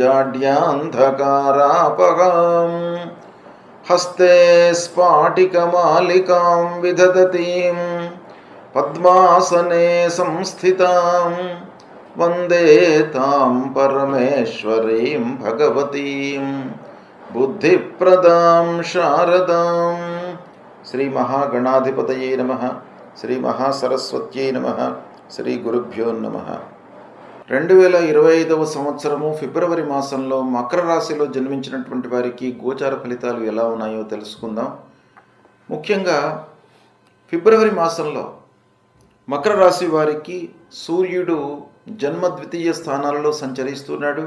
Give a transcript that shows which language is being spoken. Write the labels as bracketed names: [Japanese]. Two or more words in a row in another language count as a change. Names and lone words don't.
[Sanskrit] जाड्यान्धकारापहां हस्ते स्फाटिकमालिकां विदधतीं पद्मासने संस्थितां वन्दे तां परमेश्वरीं भगवतीं बुद्धिप्रदां शारदां। श्री महागणाधिपतये नमः। శ్రీ మహాసరస్వత్యై నమః. శ్రీ గురుభ్యో నమః. [Telugu] 2025వ సంవత్సరము ఫిబ్రవరి మాసంలో మకర రాశిలో జన్మించినటువంటి వారికి గోచార ఫలితాలు ఎలా ఉన్నాయో తెలుసుకుందాం. ముఖ్యంగా ఫిబ్రవరి మాసంలో మకర రాశి వారికి సూర్యుడు జన్మ ద్వితీయ స్థానాలలో సంచరిస్తున్నాడు.